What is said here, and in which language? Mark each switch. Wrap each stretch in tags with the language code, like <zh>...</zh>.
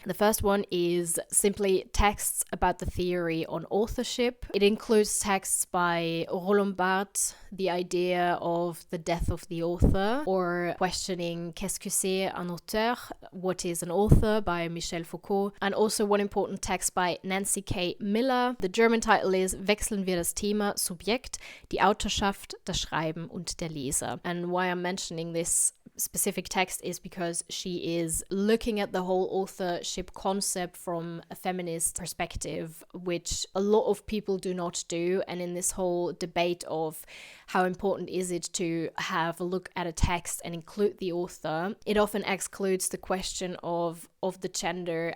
<en>The first one is simply texts about the theory on authorship. It includes texts by Roland Barthes, the idea of the death of the author, or questioning</en> <fr>Qu'est-ce que c'est un auteur?</fr> <en>What is an author? By Michel Foucault, and also one important text by Nancy K. Miller. The German title is</en> <de>Wechseln wir das Thema, Subjekt, die Autorschaft, das Schreiben und der Leser.</de> <en>And why I'm mentioning this specific text is because she is looking at the whole authorship concept from a feminist perspective, which a lot of people do not do. And in this whole debate of how important is it to have a look at a text and include the author, it often excludes the question of the gender.</en>